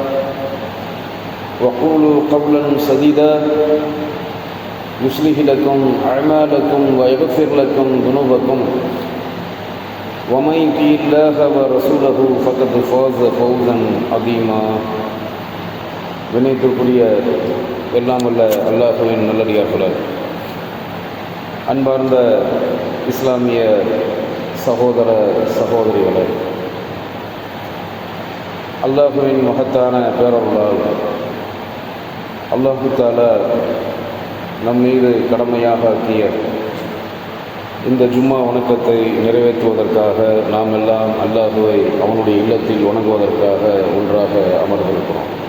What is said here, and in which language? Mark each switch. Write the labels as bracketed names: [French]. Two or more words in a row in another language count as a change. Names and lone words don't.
[Arabic] وقولوا قولا سديدا يصلح لكم أعمالكم ويغفر لكم ذنوبكم ومن يطع الله ورسوله فقد فاز فوزا عظيما. [Tamil] வினைத்திற்குரிய எல்லாம் வல்ல அல்லாஹ்வின் நல்லடியார்களே, அன்பார்ந்த இஸ்லாமிய சகோதர சகோதரிகளே, அல்லாஹ்வின் மகத்தான பேரருளால் [Arabic] الله تعالى [Tamil] நம் மீது கடமையாக ஆக்கிய இந்த ஜும்மா வணக்கத்தை நிறைவேற்றுவதற்காக நாம் எல்லாம் அல்லாஹுவை அவனுடைய இல்லத்தில் வணங்குவதற்காக ஒன்றாக அமர்ந்திருக்கிறோம்.